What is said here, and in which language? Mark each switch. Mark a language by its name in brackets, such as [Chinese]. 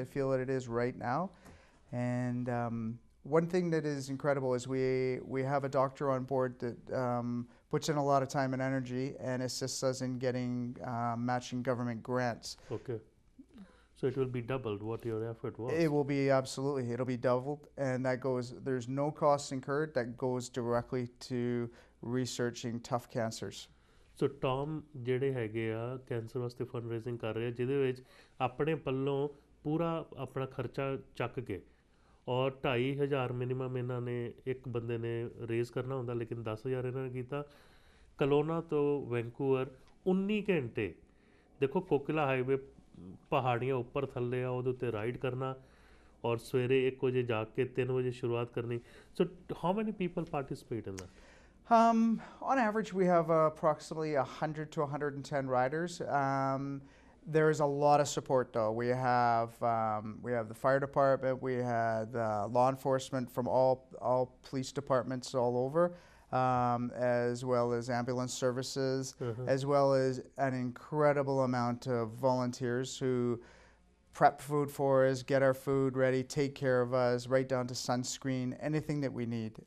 [English] I feel that it is right now, and one thing that is incredible is we have a doctor on board that puts in a lot of time and energy and assists us in getting matching government grants. Okay. So it will be doubled what your effort was. It will be absolutely. It'll be doubled, and that goes. There's no costs incurred. That goes directly to researching tough cancers. [Punjabi] So Tom ਜਿਹੜੇ ਹੈਗੇ ਆ cancer ਵਾਸਤੇ fund raising ਕਰ ਰਹੇ ਆ, ਜਿਹਦੇ ਵਿੱਚ ਆਪਣੇ ਪੱਲੋਂ ਪੂਰਾ ਆਪਣਾ ਖਰਚਾ ਚੱਕ ਕੇ ਔਰ 2,500 ਮਿਨੀਮਮ ਇਹਨਾਂ ਨੇ ਇੱਕ ਬੰਦੇ ਨੇ ਰੇਜ਼ ਕਰਨਾ ਹੁੰਦਾ, ਲੇਕਿਨ 10,000 ਇਹਨਾਂ ਨੇ ਕੀਤਾ। ਕਲੋਨਾ ਤੋਂ ਵੈਂਕੂਵਰ 19 ਘੰਟੇ, ਦੇਖੋ ਕੋਕਿਲਾ ਹਾਈਵੇ ਪਹਾੜੀਆਂ ਉੱਪਰ ਥੱਲੇ ਆ, ਉਹਦੇ ਉੱਤੇ ਰਾਈਡ ਕਰਨਾ ਔਰ ਸਵੇਰੇ 1 ਵਜੇ ਜਾ ਕੇ 3 ਵਜੇ ਸ਼ੁਰੂਆਤ ਕਰਨੀ। [English] So how many people participate in that? On average, we have approximately 100 to 110 riders. There is a lot of support, though. We have the fire department, we had law enforcement from all police departments all over, as well as ambulance services, as well as an incredible amount of volunteers who prep food for us, get our food ready, take care of us, right down to sunscreen, anything that we need.